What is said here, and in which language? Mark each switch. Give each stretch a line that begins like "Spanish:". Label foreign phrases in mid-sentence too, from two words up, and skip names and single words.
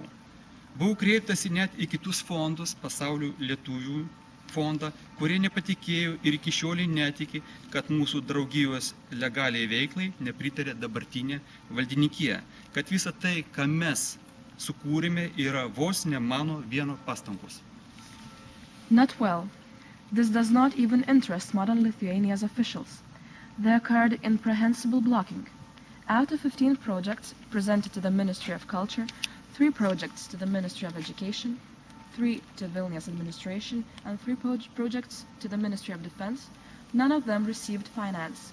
Lithuanian: Buvau kreiptasi net į kitus fondus, pasaulio lietuvių fondą, kurie nepatikėjo ir iki šiolį netiki, kad mūsų draugijos legaliai veiklai nepritarė dabartinė valdininkija, kad visa tai, ką mes sukūrėme, yra vos ne mano vieno pastangos.
English: Not well. This does not even interest modern Lithuania's officials. There occurred incomprehensible blocking. Out of 15 projects presented to the Ministry of Culture, 3 projects to the Ministry of Education, 3 to Vilnius administration, and 3 projects to the Ministry of Defense, none of them received finance.